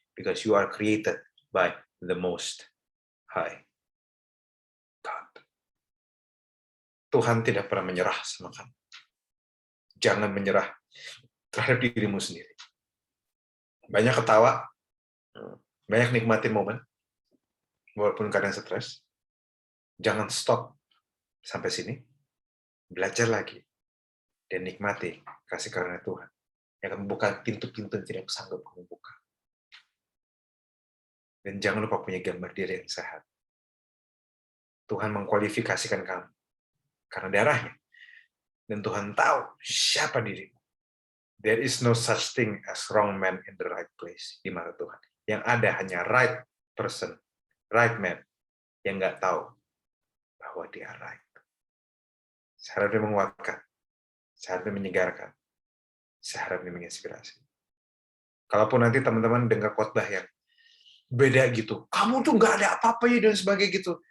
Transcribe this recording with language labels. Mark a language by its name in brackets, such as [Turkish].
[English] Because you are created by the Most High God. [Indonesian] Tuhan tidak pernah menyerah sama kamu. Jangan menyerah terhadap dirimu sendiri. Banyak ketawa, banyak nikmatin momen, walaupun kadang stres. Jangan stop sampai sini. Belajar lagi. Dan nikmati kasih karunia Tuhan. Yang akan membuka pintu-pintu yang tidak sanggup kamu buka. Dan jangan lupa punya gambar diri yang sehat. Tuhan mengkualifikasikan kamu. Karena darahnya. Dan Tuhan tahu siapa dirimu. [English] There is no such thing as wrong man in the right place. [Indonesian] Di mata Tuhan. Yang ada hanya [English] right person, right man, [Indonesian] yang nggak tahu bahwa dia right. Seharap dia menguatkan. Seharap dia menyegarkan. Seharap dia menginspirasi. Kalaupun nanti teman-teman dengar khotbah yang beda gitu, kamu tuh nggak ada apa-apa ya dan sebagainya gitu.